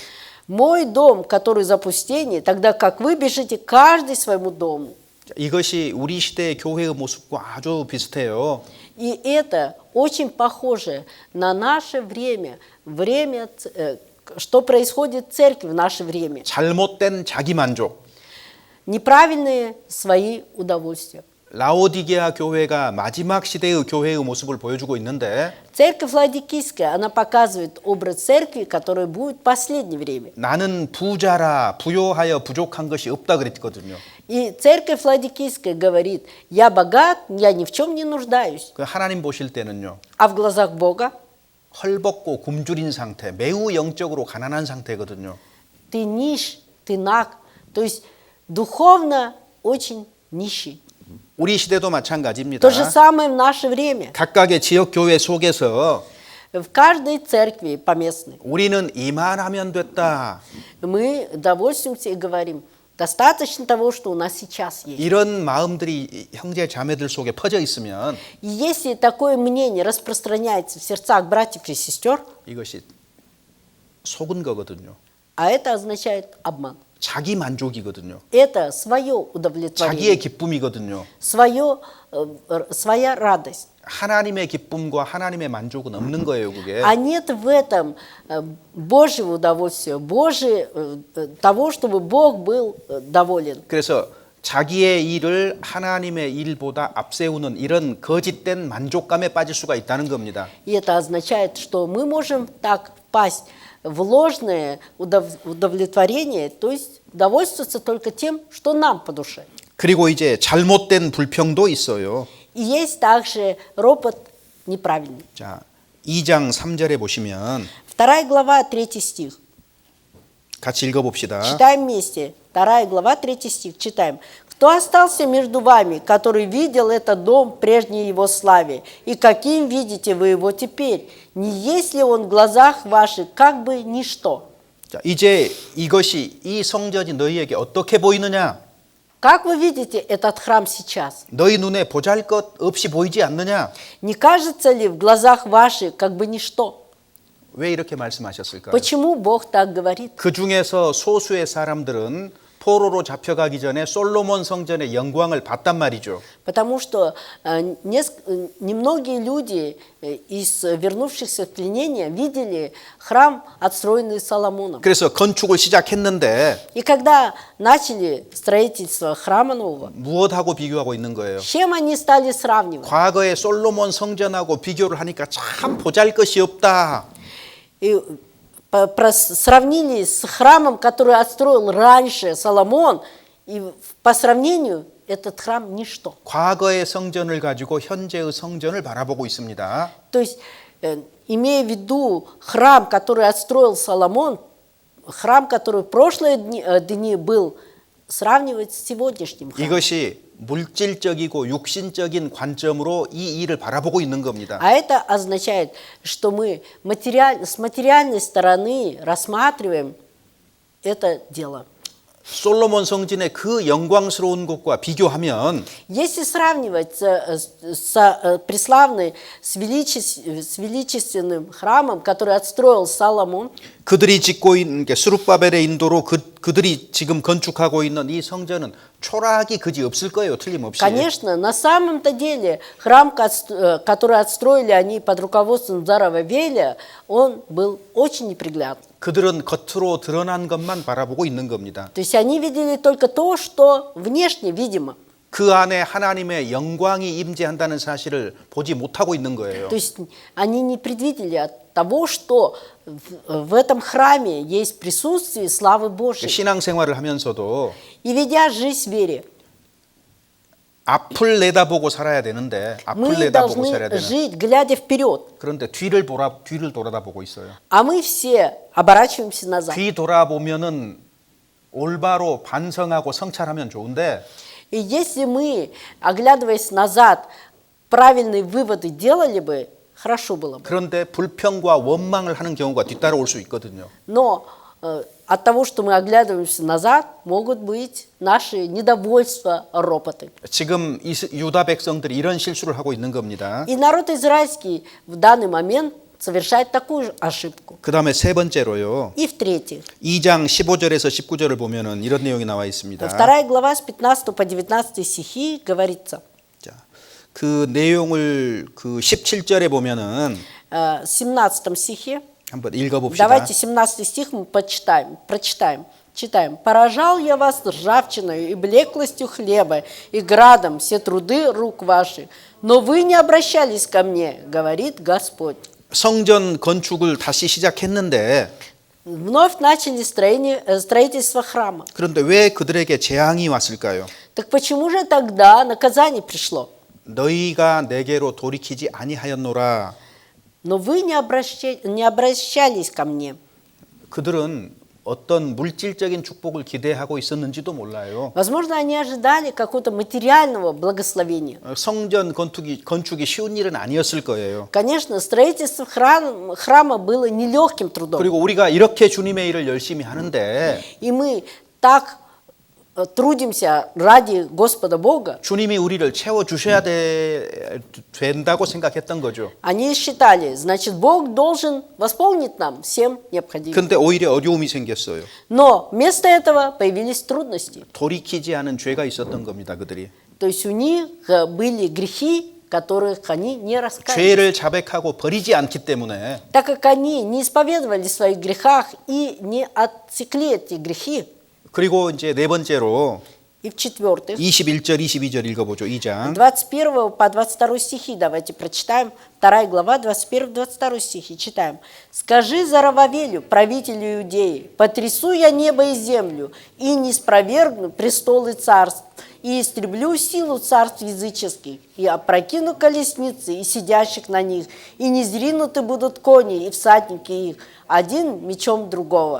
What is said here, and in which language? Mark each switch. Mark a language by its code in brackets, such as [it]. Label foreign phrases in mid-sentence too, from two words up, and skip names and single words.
[ru] Мой дом, который запустение, тогда как вы бежите каждый своему дому. [ko] 이것이 우리 시대의 교회의 모습과 아주 비슷해요. [ru] И это очень похоже на наше время, что происходит в церкви в наше время. [ko] 잘못된 자기 만족. [ru] Неправильные свои удовольствия. [ko] 라오디게아 교회가 마지막 시대의 교회의 모습을 보여주고 있는데 [ru] Церковь Ладикийская, она показывает образ церкви, которая будет в последнее время. [ko] 나는 부자라 부요하여 부족한 것이 없다 그랬거든요. [ru] И церковь Ладикийская говорит, я богат, я ни в чем не нуждаюсь. [ko] 그 하나님 보실 때는요. [ru] А в глазах Бога [ko] 헐벗고 굶주린 상태, 매우 영적으로 가난한 상태거든요. [ru] ты нищ, ты наг, то есть духовно очень нищий. [ko] 우리 시대도 마찬가지입니다. [ru] То же самое в наше время. [ko] 각각의 지역 교회 속에서 [ru] В каждой церкви поместной [ko] 우리는 이만하면 됐다. [ru] мы довольствуемся и говорим, достаточно того, что у нас сейчас есть. [ko] 이런 마음들이 형제 자매들 속에 퍼져 있으면 [ru] И если такое мнение распространяется в сердцах братьев и сестер, [ko] 이것이 속은 거거든요. [ru] а это означает обман. [ko] 자기 만족이거든요. [ru] Это свое [ko] 자기의 [ru] удовлетворение, [ko] 기쁨이거든요. [ru] своя радость. [ko] 하나님의 기쁨과 하나님의 만족은 없는 거예요, 그게. [ru] А нет в этом Божьего удовольствия, того, чтобы Бог был доволен. [ko] 그래서 자기의 일을 하나님의 일보다 앞세우는 이런 거짓된 만족감에 빠질 수가 있다는 겁니다. [ru] И это означает, что мы можем так впасть в ложное удовлетворение, то есть довольствоваться только тем, что нам по душе. [ko] 그리고 이제 잘못된 불평도 있어요. [ru] И есть также ропот неправильный. [ko] 자, 2장 3절에 보시면 [ru] 2 глава, 3 стих. [ko] 같이 읽어봅시다. [ru] Читаем вместе. 2 глава, 3 стих. Читаем. «Кто остался между вами, который видел этот дом в прежней его славе? И каким видите вы его теперь? Не есть ли он в глазах ваших как бы ничто?» [ko] 자, 이제 이것이 이 성전이 너희에게 어떻게 보이느냐? [ru] Как вы видите этот храм сейчас? [ko] 너희 눈에 보잘것 없이 보이지 않느냐? [ru] Не кажется ли в глазах ваших как бы ничто? [ko] 왜 이렇게 말씀하셨을까요? [ru] Почему Бог так говорит? [ko] 그 중에서 소수의 사람들은 포로로 잡혀가기 전에 솔로몬 성전의 영광을 봤단 말이죠. [ru] Потому что немногие люди из вернувшихся в пленение видели храм, отстроенный Соломоном. [ko] 그래서 건축을 시작했는데 [ru] И когда начали строительство храма нового, [ko] 무엇하고 비교하고 있는 거예요? [ru] с чем они стали сравнивать? [ko] 과거의 솔로몬 성전하고 비교를 하니까 참 보잘것이 없다. [ru] И сравнили с храмом, который отстроил раньше Соломон, и по сравнению этот храм ничто. [ko] 과거의 성전을 가지고 현재의 성전을 바라보고 있습니다. [ru] То есть, имея в виду храм, который отстроил Соломон, храм, который в прошлые дни был, сравнивать с сегодняшним храмом. [ko] 이것이 물질적이고 육신적인 관점으로 이 일을 바라보고 있는 겁니다. [ru] А это означает, что мы с материальной стороны рассматриваем это дело. [ko] 솔로몬 성전의 그 영광스러운 것과 비교하면 [ru] Если сравнивать с преславной, с величественным храмом, который отстроил Соломон, [ko] 그들이 짓고 있는 게 스룹바벨의 인도로 그들이 지금 건축하고 있는 이 성전은 초라하기 그지 없을 거예요, 틀림없이. [ru] конечно, на самом-то деле храм, который отстроили они под руководством Зарававеля, он был очень неприглядный. [ko] 그들은 겉으로 드러난 것만 바라보고 있는 겁니다. [ru] То есть они видели только то, что внешне видимо. [ko] 그 안에 하나님의 영광이 임재한다는 사실을 보지 못하고 있는 거예요. [ru] То есть они не предвидели от того, что в этом храме есть присутствие славы Божьей. [ko] 신앙생활을 하면서도 [ru] И ведя жизнь в вере, [ko] 앞을 내다보고 살아야 되는데 앞을 [ru] мы [ko] 내다보고 살아야 [ru] должны [ko] 되는. [ru] жить, глядя вперед. [ko] 그런데 뒤를 돌아다보고 있어요. [ru] А мы все оборачиваемся назад. [ko] 뒤 돌아보면은 올바로 반성하고 성찰하면 좋은데 [ru] И если мы, оглядываясь назад, правильные выводы делали бы, хорошо было бы. [ko] 그런데 불평과 원망을 하는 경우가 뒤따라올 수 있거든요. [ru] Но от того, что мы оглядываемся назад, могут быть наши недовольства, ропоты. [ko] 지금 유다 백성들이 이런 실수를 하고 있는 겁니다. [ru] И народ израильский в данный момент совершает такую же ошибку. [ko] 그 다음에 세 번째로요. [ru] И в-третьих, [ko] 2장 15절에서 19절을 보면은 이런 내용이 나와 있습니다. [ru] 2 глава с 15 по 19 стихи говорится. [ko] 자, 그 내용을 그 17절에 보면은 [ru] В 17 стихе, [ko] 한번 읽어봅시다. [ru] давайте 17 стих мы прочитаем. Читаем. «Поражал я вас ржавчиной и блеклостью хлеба, и градом все труды рук ваших, но вы не обращались ко мне, говорит Господь». [ko] 성전 건축을 다시 시작했는데 [ru] Вновь начали строительство храма. [ko] 그런데 왜 그들에게 재앙이 왔을까요? [ru] Так почему же тогда наказание пришло? [ko] 너희가 내게로 돌이키지 아니하였노라. [ru] Но вы не обращались ко мне. [ko] 그들은 어떤 물질적인 축복을 기대하고 있었는지도 몰라요. [ru] Возможно, они ожидали какого-то материального благословения. [ko] 성전 건축이 쉬운 일은 아니었을 거예요. [ru] Конечно, строительство храма было нелегким трудом. [ko] 그리고 우리가 이렇게 주님의 일을 열심히 하는데 [ru] И мы так трудимся ради Господа Бога. [ko] 주님이 우리를 채워주셔야 된다고 생각했던 거죠. [ru] Они считали, значит, Бог должен восполнить нам всем необходимым. [ko] 근데 오히려 어려움이 생겼어요. [ru] Но вместо этого появились трудности. [ko] 돌이키지 않은 죄가 있었던 겁니다, 그들이. [ru] То есть у них были грехи, которых они не раскаялись. [ko] 죄를 자백하고 버리지 않기 때문에 [ru] Так как они не исповедовали в своих грехах и не отсекли эти грехи, [ko] 그리고 이제 네 번째로 [ru] и в-четвертых, [ko] 21절, 22절 읽어보죠. 2장. [ru] 21 по 22 стихи давайте прочитаем. 2 глава, 21-22 стихи. Читаем. «Скажи Зарававелю, правителю Иудеи, потрясу я небо и землю, и не спровергну престолы царств, и истреблю силу царств языческих, и опрокину колесницы и сидящих на них, и не зринуты будут кони и всадники их, один мечом другого».